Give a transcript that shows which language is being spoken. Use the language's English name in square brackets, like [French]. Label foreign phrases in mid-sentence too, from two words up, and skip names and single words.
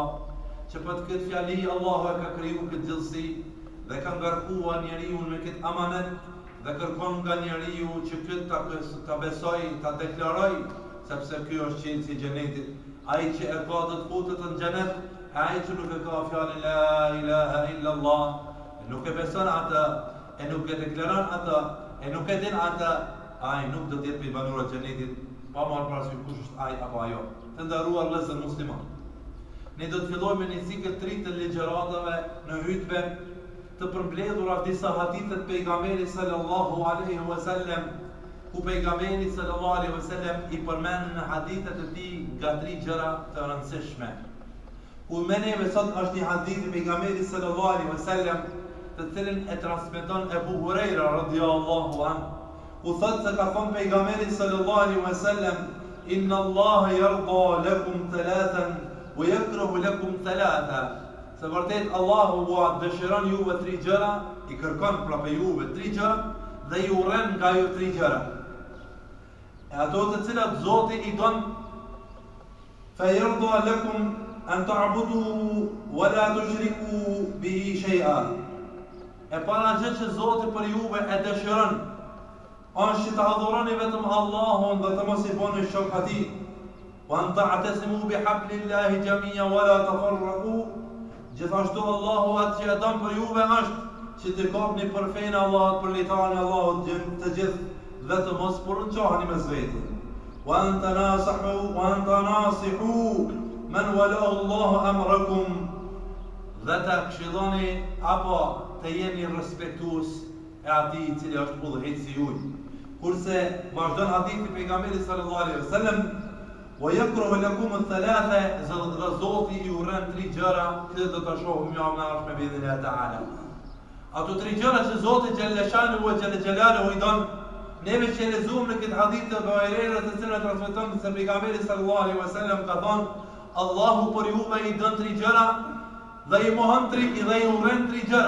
[Albanian] Që për këtë fjali Allahu e ka kriju këtë gjithësi dhe ka ngarkuar njeriu me këtë amanet dhe kërkon nga njeriu që këtë ta besoj, ta deklaroj, sepse ky është qelësi i xhenetit. Ai që e ka të futet në xhenet, ai që nuk e ka fjalën [Arabic] لا إله إلا الله, [Albanian] nuk e beson atë, e nuk e deklaron atë, e nuk e din atë, ai nuk do të jetë i banorëve të xhenetit, pa marrë parasysh kush është ai apo ajo. Të nderuar vëllezër musliman, ne do të fillojmë një cikël të ri të ligjëratave në hutbe të përmbledhura disa hadithe të pejgamberit [Arabic] صلى الله عليه وسلم, [Albanian] ku pejgamberi [Arabic] صلى الله عليه وسلم [Albanian] I përmend në hadithet e tij nga 3 gjëra të rëndësishme. Ku me neve sot është një hadith I pejgamberit [Arabic] صلى الله عليه وسلم, [Albanian] të cilin e transmeton Ebu Hurajra [Arabic] رضي الله عنه, [Albanian] ku thotë se ka thënë pejgamberi [Arabic] صلى الله عليه وسلم: إن الله يرضى لكم ثلاثا ويكره لكم ثلاثا. [Albanian] Se vërtet Allahu dëshiron juve 3 gjëra, I kërkon pra për juve 3 gjëra dhe I urren nga ju 3 gjëra. E ato të cilat Zoti I don, [Arabic] فيرضى لكم أن تعبدوه ولا تشركوا به شيئا. [Albanian] E para gjë që Zoti për juve e dëshiron është që të adhuroni vetëm Allahun dhe të mos I bëni shok atij. [Arabic] وأن تعتصموا بحبل الله جميعا ولا تفرقوا. [Albanian] Gjithashtu Allahu atë që e don për juve është që të kapni për fenë Allahut, për litarin e Allahut të gjithë dhe të mos porunçoheni mes vete. [Arabic] وأن تناصحوا من ولاه الله أمركم. [Albanian] Dhe të këshilloni apo të jeni respektues e atij I cili është udhëheqësi juaj. Kurse vazhdon hadithi pejgamberit [Arabic] صلى الله عليه وسلم: ويكره لكم ثلاثا, [Albanian] dhe Zoti I urren 3 gjëra, këtë do ta shohim javën e ardhshme me idhnin e Taala. Ato 3 gjëra që Zoti [Arabic] جل شأنه وجلاله [Albanian] I don, neve që lexuam në këtë hadith të Buhariut të cilën e transmeton se pejgamberi [Arabic] صلى الله عليه وسلم [Albanian] ka thënë: Allahu për juve I don 3 gjëra dhe I mohon 3 dhe I urren 3 gjëra.